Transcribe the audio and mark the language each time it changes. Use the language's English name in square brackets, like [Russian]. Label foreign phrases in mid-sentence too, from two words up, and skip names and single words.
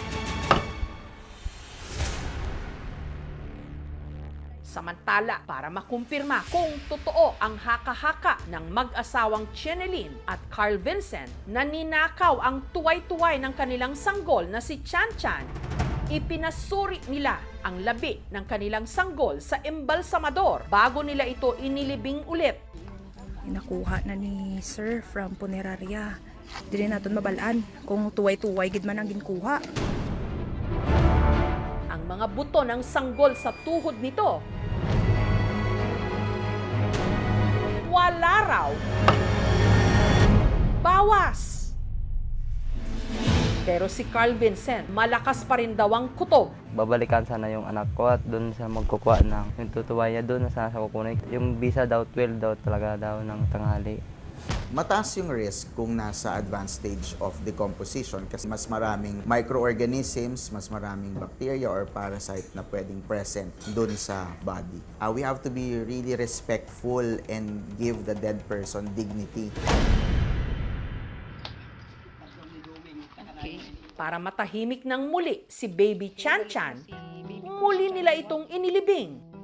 [Filipino] Samantala, para makumpirma kung totoo ang haka-haka ng mag-asawang Chenelyn at Carl Vincent na ninakaw ang tuway-tuway ng kanilang sanggol na si Chan Chan, ipinasuri nila ang labi ng kanilang sanggol sa embalsamador bago nila ito inilibing ulit. Nakuha na ni Sir from Puneraria. [Hiligaynon] Dili naton mabalaan kung tuway-tuway gid man ang ginkuha. [Filipino] Ang mga buto ng sanggol sa tuhod nito, wala raw. Bawas. Pero si Carl Vincent, malakas pa rin daw ang kutob. Babalikan sana yung anak ko at doon sa magkukuha ng yung tutuway niya doon na sana sa kukunin. Yung visa daw, 12 daw talaga daw ng tanghali. Mataas yung risk kung nasa [English] advanced stage of decomposition [Filipino] kasi mas maraming microorganisms, mas maraming bacteria or parasite na pwedeng present dun sa body. [English] We have to be really respectful and give the dead person dignity. [Filipino] Para matahimik ng muli si Baby Chan Chan, muli nila itong inilibing.